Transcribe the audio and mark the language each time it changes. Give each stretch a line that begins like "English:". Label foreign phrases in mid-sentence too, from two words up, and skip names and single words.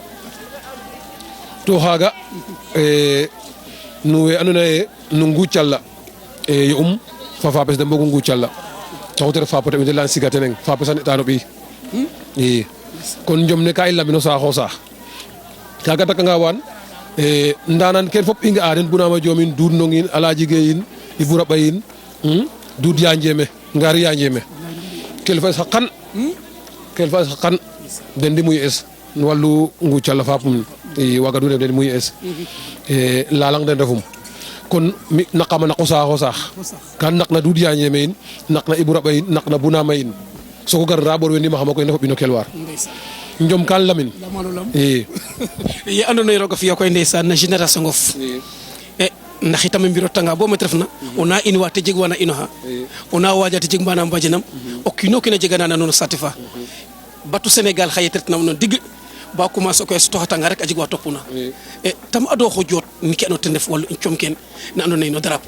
Serer: to xaaga no we andoona yee no nguucala yo'um fa fapes de mbogu nguucala taxu te ref fapo teɓ de leyan siga teneng fapes a ne'ta no ɓiy i kon Njom ne ka i lamino saaxo saax kaaga takanga waan ndanan ken fop i nga'a den Bounama Diom in Doudou Ndong in Aladji Gueye in Ibou Raɓa in Doudou Ya Ndiémé Ngari Ya Ndiémé kilifa saqan den ndi muy es no wallu ngucala fapum i waaga du den muy es lalang den refum kon mi naqama naqo saaxo saax kan naqna Doudou Ya Ndiémé in naqna Ibou Raɓa in naqna Bounama in soko gar ra ɓor we ndimaxama koy ne fo ɓino kelwar Njom kan lamin i ye andoona yee roog a fi'a koy ndeysaan na génération of ndax itam mbir o tanga bo mete refna o na inwa te jeg wana inoxa o na waja te jeg mana mbajanam o kiino kiin a jeganana nuun saate fa batu Sénégal xaye te retna no ndig ba commencer koy sutoxatanga rek a jeg wa topuna tam adooxo joot ni ke andoona ten ref wallu com ken ne andoona yee no drapeau